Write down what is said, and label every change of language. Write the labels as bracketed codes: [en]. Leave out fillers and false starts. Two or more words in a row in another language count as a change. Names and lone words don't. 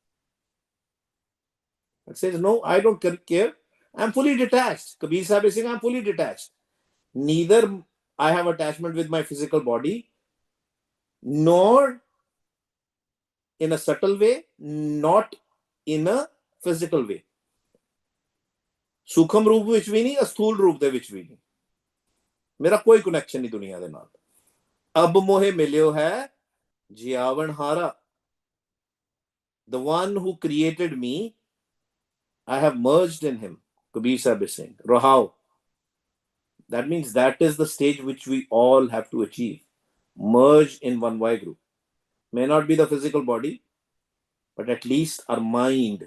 [en] It says, no, I don't care. I'm fully detached. Kabir Sahib is saying, I'm fully detached. Neither I have attachment with my physical body, nor in a subtle way, not in a physical way. [pa] ਸੂਖਮ ਰੂਪ ਵਿੱਚ ਵੀ ਨਹੀਂ, ਅਸਥੂਲ ਰੂਪ ਦੇ ਵਿੱਚ ਵੀ ਨਹੀਂ, ਮੇਰਾ ਕੋਈ ਕਨੈਕਸ਼ਨ ਨਹੀਂ ਦੁਨੀਆ ਦੇ ਨਾਲ। ਅਬ ਮੋਹੇ ਮਿਲਿਓ ਹੈ ਜਿਆਵਣ ਹਾਰਾ। [en] The one who created me, I have merged in him. Kabir Sahib is saying, Rahao. That means that is the stage which we all have to achieve. Merge in one Y group. May not be the physical body, but at least our mind.